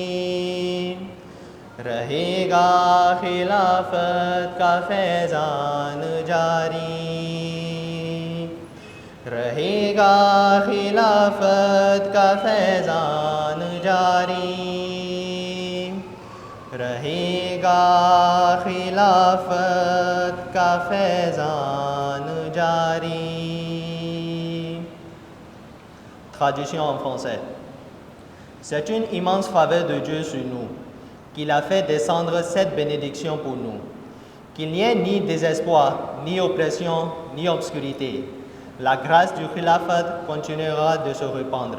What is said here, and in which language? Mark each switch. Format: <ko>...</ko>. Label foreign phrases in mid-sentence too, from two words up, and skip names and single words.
<ur>رہے گا خلافت کا فیضان جاری، رہے گا خلافت کا فیضان جاری، رہے گا خلافت کا فیضان جاری.</ur> <fr>Traduction en français. C'est une immense faveur de Dieu sur nous, qu'il a fait descendre cette bénédiction pour nous. Qu'il n'y ait ni désespoir, ni oppression, ni obscurité. La grâce du khilafat continuera de se répandre.</fr>